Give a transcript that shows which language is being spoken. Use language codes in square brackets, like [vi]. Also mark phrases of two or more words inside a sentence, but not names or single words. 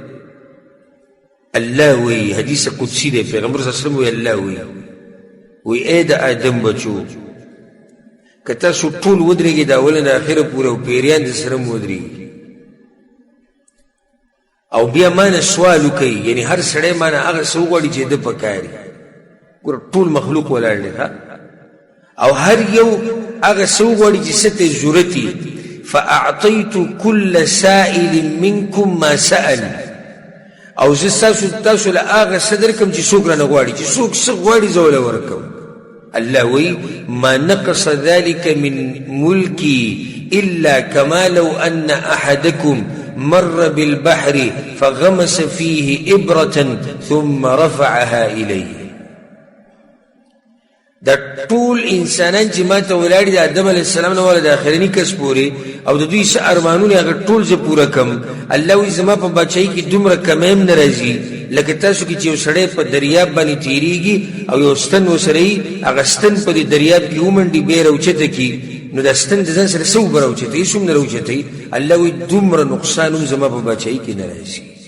[ps] الله وی حدیث قدسی دی پیغمبر [ar] صلی الله علیه وسلم [ps] وی الله وی ای د آدم بچو که تاسو ټول ودرېږئ د اوله نه اخره پورې او پیریان د سره م ودرېږي او بیا مانه سوال وکوي یعنی هر سړی مانه هغه څه وغواړي چې ده پکاري ګوره ټول مخلوق ولاړ دی او هر یو هغه څه وغواړي چې څه ته ضرورت وي [ar] فاعطیت کل سائل منکم ما سأل [ps] او زه تاسو له هغه څه درکړم چې څوک رانه غواړي چې څوک څه غواړي زه وله ورکوم الله وی [ar] ما نقص ذلك من ملكي إلا كما لو أن أحدكم مر بالبحر فغمس فيه إبرة ثم رفعها إليه [ps] دا ټول انسانان چې ما ته ولاړ دي آدم [ar] علیه السلام [ps] نه والا د اخرني کس پورې او د دوی څه ارمانونه هغه ټول زه پوره کړم الله وایي زما په بادشاهۍ کې دومره کمی هم نه راځي لکه تاسو کې چې یو سړی په دریاب باندې تېرېږي او یو ستن ورسره وي هغه ستن په دې دریاب کې ومنډي بیا یې راوچته کړي نو دا ستن د ځان سره څه اوبه راوچتوي هېڅ هم نه راوچتوي الله وایي دومره نقصان هم زما په بادشاهۍ کې نه راځي